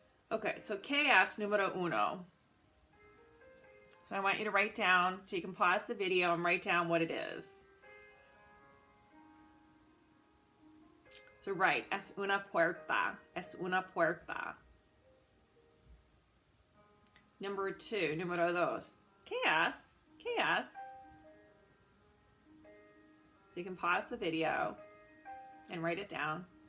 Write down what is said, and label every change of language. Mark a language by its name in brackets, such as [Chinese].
[English] Okay, so [Spanish] ¿qué es número uno? [English] So I want you to write down, so you can pause the video and write down what it is. So write, [Spanish] es una puerta, es una puerta. [English] Number 2, [Spanish] número 2, ¿qué es? ¿Qué es? [English] you can pause the video and write it down.